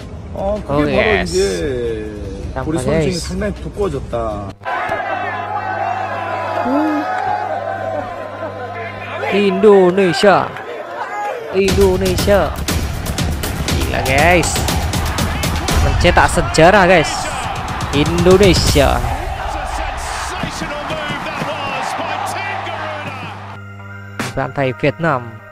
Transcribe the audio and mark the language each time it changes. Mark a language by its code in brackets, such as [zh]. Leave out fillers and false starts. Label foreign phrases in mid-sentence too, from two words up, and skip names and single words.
[ko] 그게 바로 yes. 이제 우리 Tampak, 선수층이 guys. 상당히 두꺼워졌다. [id] Indonesia, Indonesia, gila guys, mencetak sejarah guys, Indonesia. Bantai Vietnam.